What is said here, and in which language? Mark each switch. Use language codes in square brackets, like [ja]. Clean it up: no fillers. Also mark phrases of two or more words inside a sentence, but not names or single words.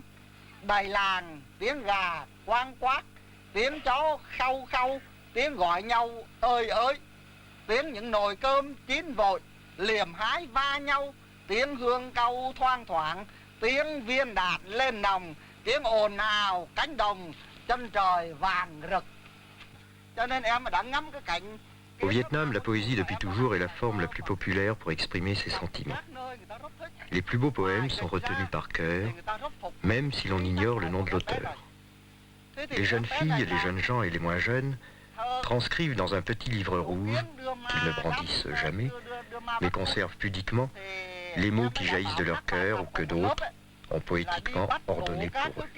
[vi] Đầy làng tiếng gà quang quát, tiếng chó khâu khâu, tiếng gọi nhau ơi ơi, tiếng những nồi cơm chín vội liềm hái va nhau, tiếng hương cau thoang thoảng, tiếng viên đạn lên nòng, tiếng ồn ào cánh đồng, chân trời vàng rực. Cho nên em đã ngắm cái cảnh. [fr] Au Vietnam, la poésie depuis toujours est la forme la plus populaire pour exprimer ses sentiments. Les plus beaux poèmes sont retenus par cœur, même si l'on ignore le nom de l'auteur. Les jeunes filles, les jeunes gens et les moins jeunes transcrivent dans un petit livre rouge, qu'ils ne brandissent jamais, mais conservent pudiquement, les mots qui jaillissent de leur cœur ou que d'autres ont poétiquement ordonné pour eux.